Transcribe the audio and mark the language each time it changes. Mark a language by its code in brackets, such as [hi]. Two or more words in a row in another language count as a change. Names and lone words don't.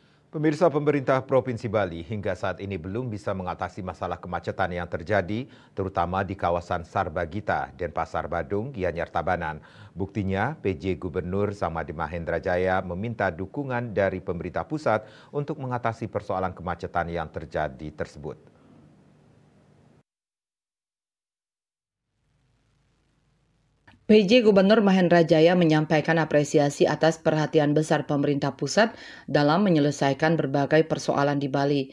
[id] Pemirsa, pemerintah Provinsi Bali hingga saat ini belum bisa mengatasi masalah kemacetan yang terjadi, terutama di kawasan Sarbagita, Denpasar Badung, Gianyar Tabanan. Buktinya, PJ Gubernur Samadi Mahendra Jaya meminta dukungan dari pemerintah pusat untuk mengatasi persoalan kemacetan yang terjadi tersebut. PJ Gubernur Mahendra Jaya menyampaikan apresiasi atas perhatian besar pemerintah pusat dalam menyelesaikan berbagai persoalan di Bali.